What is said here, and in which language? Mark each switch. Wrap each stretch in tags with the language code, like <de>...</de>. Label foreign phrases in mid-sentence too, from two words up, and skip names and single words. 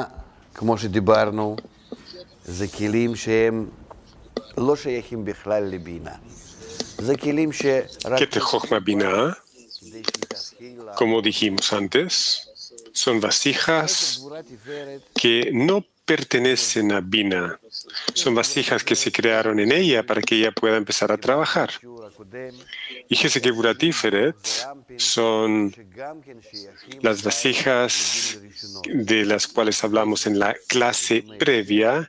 <he>כמו שדיברנו, זה כלים שהם לא שייכים בכלל לבינה. זה כלים שרק...</he> <es>Keter Chochma Binah, como dijimos antes, son vasijas que no pertenecen a Bina. Son vasijas que se crearon en ella para que ella pueda empezar a trabajar. Y Hesed Gevurah Tiferet son las vasijas de las cuales hablamos en la clase previa.</es>